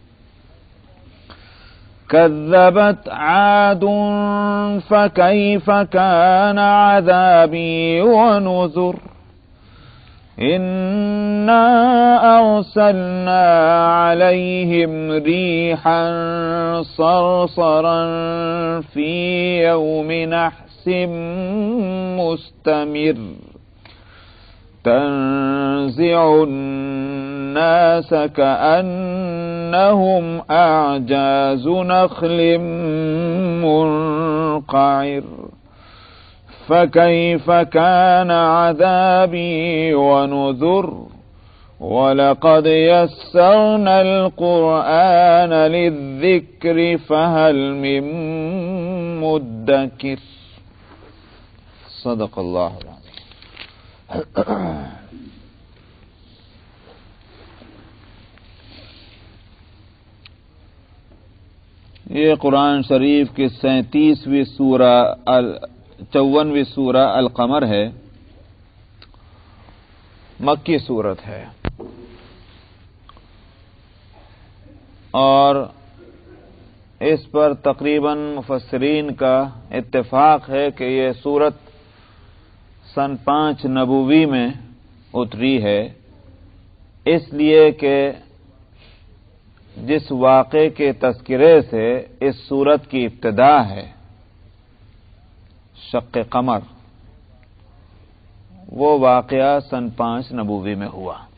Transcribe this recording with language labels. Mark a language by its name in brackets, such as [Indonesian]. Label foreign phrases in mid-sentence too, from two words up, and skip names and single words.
[Arabic] كذبت عاد فكيف كان عذابي ونذر إنا أرسلنا عليهم ريحا صرصرا في يوم نحس مستمر تنزع الناس كأنهم أعجاز نخل منقعر فكيف كان عذابي ونذر ولقد يسرنا القرآن للذكر فهل من مدكر. صدق الله العظيم. [Urdu] یہ قرآن شریف کی 37ویں سورہ 54ویں سورہ القمر ہے. مکی سورت ہے اور اس پر تقریباً مفسرین کا اتفاق ہے کہ یہ سورت سن 5 نبوی میں اتری ہے، اس لیے کہ جس واقعے کے تذکرے سے اس سورت کی ابتدا ہے، شق قمر، وہ واقعہ سن 5 نبوی میں ہوا،